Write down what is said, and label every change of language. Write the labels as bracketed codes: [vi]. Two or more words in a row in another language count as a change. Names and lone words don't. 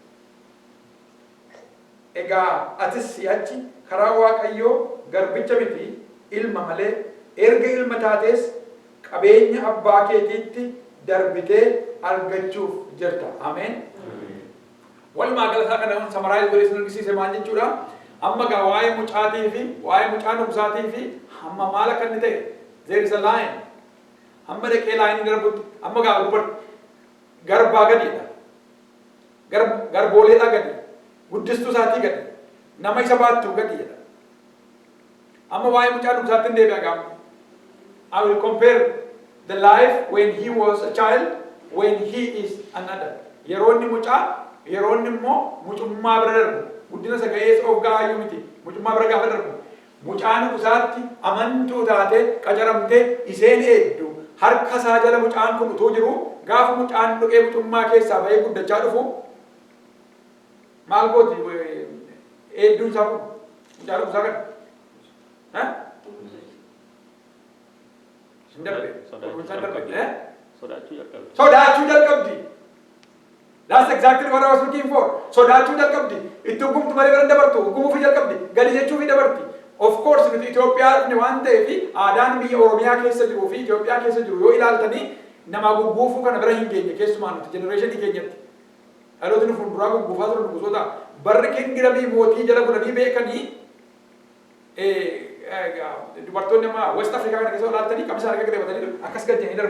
[om] Egaa atis si'achi karaa waaqayyoo garbicha miti ilma malee erga ilma taates qabeenya abbaa keetiitti darbitee argachuuf jirta. Ameen. Walumaa gala isaa kana samaraayiz godhee isin argisiise maal jechuudha? Amma gaa waa'ee mucaatii fi waa'ee mucaa dhugusaatii fi hamma maal akka inni ta'e [en] there is a line. [om] Hamma dhaqee laayinii darbutti amma gaa garbaa gadiidha. Garbooleedhaa gadi. Guddistuu isaatii gadi. Nama isa baattuu gadiidha. Amma waa'ee mucaa dhugusaatti hin deebi'a gaafa. [en] I will compare the life when he was a child, when he is an adult. [om] Yeronni mucaa, yeronni immoo mucummaa bira darbu. Guddina isa ga'eessa of ga'aayyuu miti. Mucummaa bira gaafa darbu. Mucaan isaatti amantuu taate qacaramtee isheen eeddu harka isaa jala mucaan kun utuu jiru gaafa mucaan dhuqee mucummaa keessaa bahee guddachaa dhufu maal gooti eedduun isaa kun mucaa dhufu isaa kan hin darbe sodaachuu jalqabdi. [en] That's exactly what I was looking for. [om] Sodaachuu jalqabdi. Itti hukumtu malee bira dabartu hukumuufi jalqabdi. Gadi jechuufi dabarti. [en] Of course [om] nuti Itoophiyaa dhufne waan ta'eef aadaan biyya Oromiyaa keessa jiruu fi Itoophiyaa keessa jiru yoo ilaaltanii nama gugguufuu kana bira hin geenye keessumaa nuti generation keenyatti. Dhaloota nu fuulduraa gugguufaa turan nugusoota barri kingdamii mootii jala bulanii beekanii dubartoonni amma West Africa kana keessa ilaaltanii qabsa harka qabatanii akkas gadi darbu.